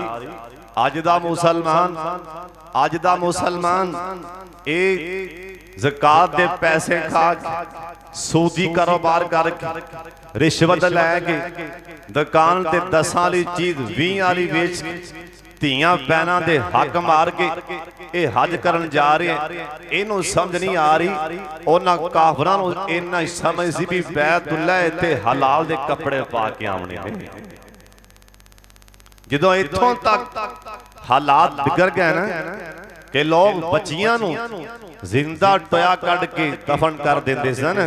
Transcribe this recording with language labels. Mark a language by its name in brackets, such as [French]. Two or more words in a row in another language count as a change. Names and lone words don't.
[Punjabi] ਅੱਜ ਦਾ ਮੁਸਲਮਾਨ ਏਕ ਜ਼ਕਾਤ ਦੇ ਪੈਸੇ ਖਾ ਕੇ, ਸੂਦੀ ਕਾਰੋਬਾਰ ਕਰਕੇ, ਰਿਸ਼ਵਤ ਲੈਕੇ ਦੁਕਾਨ ਤੇ 10 ਵਾਲੀ ਚੀਜ਼ 20 ਵਾਲੀ ਵੇਚ ਧੀਆਂ ਭੈਣਾਂ ਦੇ ਹੱਕ ਮਾਰ ਕੇ ਇਹ ਹਜ ਕਰਨ ਜਾ ਰਹੇ, ਇਹਨੂੰ ਸਮਝ ਨਹੀਂ ਆ ਰਹੀ। ਉਹਨਾਂ ਕਾਫਰਾਂ ਨੂੰ ਇੰਨਾ ਹੀ ਸਮਝ ਸੀ ਵੀ ਬੈਤੁੱਲਾ ਇੱਥੇ ਹਲਾਲ ਦੇ ਕੱਪੜੇ ਪਾ ਕੇ ਆਉਣੇ ਨੇ। ਜਦੋਂ ਇੱਥੋਂ ਤੱਕ ਹਾਲਾਤ ਵਿਗੜ ਗਏ ਨਾ ਕਿ ਲੋਕ ਬੱਚੀਆਂ ਨੂੰ ਜ਼ਿੰਦਾ ਟੋਇਆ ਕੱਢ ਕੇ ਦਫਨ ਕਰ ਦਿੰਦੇ ਸਨ।